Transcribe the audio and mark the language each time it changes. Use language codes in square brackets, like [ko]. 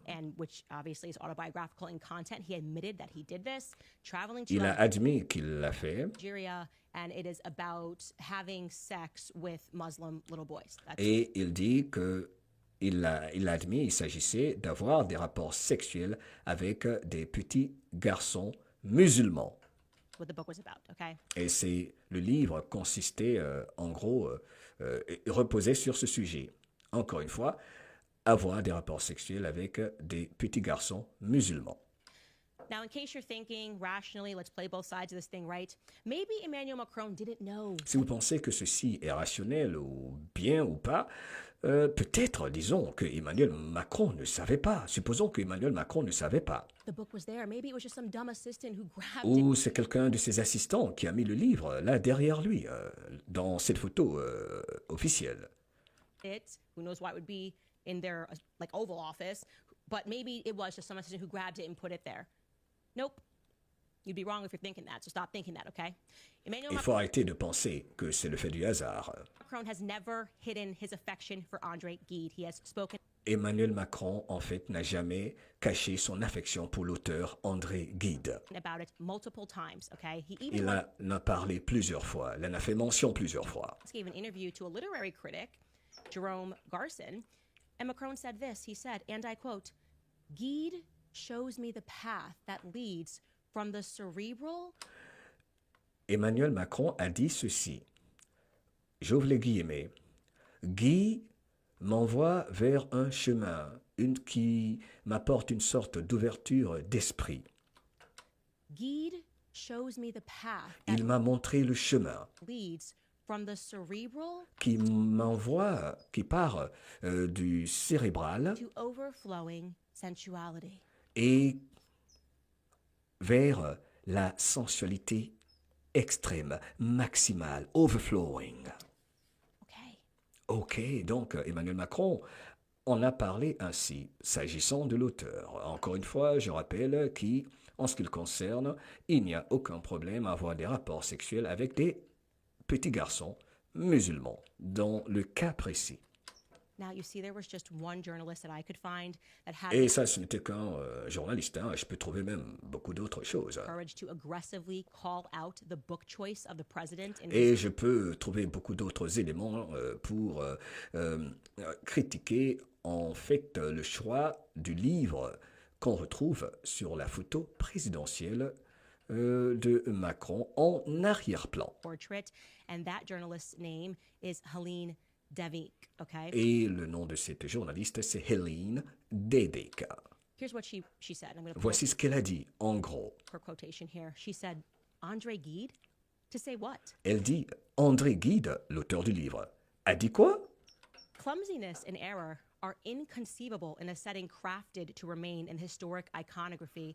[en] And which obviously is autobiographical in content. He admitted that he did this, traveling to [fr] Il a admis qu'il l'a fait. [en] Algeria, and it is about having sex with Muslim little boys. [fr] Et il dit que il admis, il s'agissait d'avoir des rapports sexuels avec des petits garçons musulmans. [en] What the book was about, okay? [fr] Et le livre consistait, en gros, reposait sur ce sujet. Encore une fois, avoir des rapports sexuels avec des petits garçons musulmans. [en] Now, in case you're thinking rationally, let's play both sides of this thing, right? Maybe Emmanuel Macron didn't know. [fr] Si vous pensez que ceci est rationnel ou bien ou pas, peut-être, disons, que Emmanuel Macron ne savait pas. Supposons que Emmanuel Macron ne savait pas. [en] The book was there. Maybe it was just some dumb assistant who grabbed [fr] Ou c'est quelqu'un de ses assistants qui a mis le livre là derrière lui, dans cette photo officielle. [en] Who knows why it would be in their like Oval Office, but maybe it was just some assistant who grabbed it and put it there. Nope. You'd be wrong if you're thinking that, so stop thinking that, okay? [fr] Il faut arrêter de penser que c'est le fait du hasard. [en] Macron has never hidden his affection for André Gide. He has spoken. [fr] Emmanuel Macron, en fait, n'a jamais caché son affection pour l'auteur André Gide. [en] About it multiple times, okay? [fr] Il en a parlé plusieurs fois. Il en a fait mention plusieurs fois. [en] He gave an interview to a literary critic, Jerome Garson, and Macron said this. He said, and I quote, "Gide shows me the path that leads from the cerebral." [fr] Emmanuel Macron a dit ceci. J'ouvre les guillemets. Guy m'envoie vers un chemin, qui m'apporte une sorte d'ouverture d'esprit. [en] Gide shows me the path. [fr] Il m'a montré le chemin. [en] Leads from the cerebral. [fr] Qui part du cérébral. [en] To overflowing sensuality. [fr] Et vers la sensualité extrême, maximale, overflowing. Ok, donc Emmanuel Macron en a parlé ainsi, s'agissant de l'auteur. Encore une fois, je rappelle qu'en ce qui le concerne, il n'y a aucun problème à avoir des rapports sexuels avec des petits garçons musulmans, dans le cas précis. [en] Now, you see, there was just one journalist that I could find that had [fr] Et ça, ce n'était qu'un journaliste. Hein. Je peux trouver même beaucoup d'autres choses. [en] courage to aggressively call out the book choice of the president. [fr] Et je peux trouver beaucoup d'autres éléments pour critiquer en fait le choix du livre qu'on retrouve sur la photo présidentielle de Macron en arrière-plan. [en] Portrait, and that journalist's name is Helene Devic, okay? [fr] Et le nom de cette journaliste, c'est Helene Devic. [en] Here's what she said. [fr] Voici ce qu'elle a dit, en gros. [en] Her quotation here. She said, André Gide? To say what? [fr] Elle dit, André Gide, l'auteur du livre, a dit quoi? [en] Clumsiness and error are inconceivable in a setting crafted to remain in historic iconography.